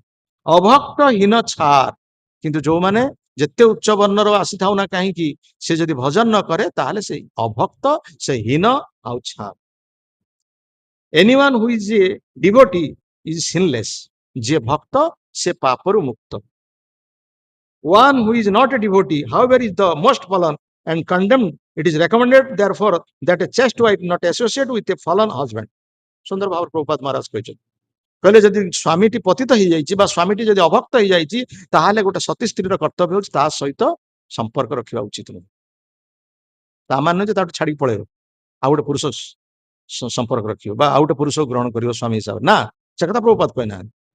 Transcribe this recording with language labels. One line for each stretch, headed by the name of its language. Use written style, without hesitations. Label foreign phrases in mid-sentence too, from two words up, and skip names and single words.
Odia: ଅଭକ୍ତ ହୀନ ଛାର, କିନ୍ତୁ ଯୋଉମାନେ ଯେତେ ଉଚ୍ଚ ବର୍ଣ୍ଣର ଆସିଥାଉ ନା କାହିଁକି ସେ ଯଦି ଭଜନ ନ କରେ ତାହେଲେ ସେ ଅଭକ୍ତ, ସେ ହୀନ ଆଉ ଛାର।
English: anyone who is a devotee is sinless.
Odia: ଯିଏ ଭକ୍ତ ସେ ପାପରୁ ମୁକ୍ତ।
English: One who is not a devotee, however, is the most fallen and condemned. It is recommended, therefore, that a chaste wife not associate with a fallen husband.
Odia: ସୁନ୍ଦର ଭାବରେ ପ୍ରଭୁପାଦ ମହାରାଜ କହିଛନ୍ତି, କହିଲେ ଯଦି ସ୍ୱାମୀଟି ପତିତ ହେଇଯାଇଛି ବା ସ୍ୱାମୀଟି ଯଦି ଅଭକ୍ତ ହେଇଯାଇଛି ତାହେଲେ ଗୋଟେ ସତୀ ସ୍ତ୍ରୀର କର୍ତ୍ତବ୍ୟ ହେଉଛି ତା ସହିତ ସମ୍ପର୍କ ରଖିବା ଉଚିତ ନୁହେଁ। ତା ମାନେ ଯେ ତାଠୁ ଛାଡିକି ପଳେଇବ ଆଉ ଗୋଟେ ପୁରୁଷ ସମ୍ପର୍କ ରଖିବ ବା ଆଉ ଗୋଟେ ପୁରୁଷକୁ ଗ୍ରହଣ କରିବ ସ୍ୱାମୀ ହିସାବରେ, ନା, ସେ କଥା ପ୍ରଭୁପାଦ କହିନାହାନ୍ତି।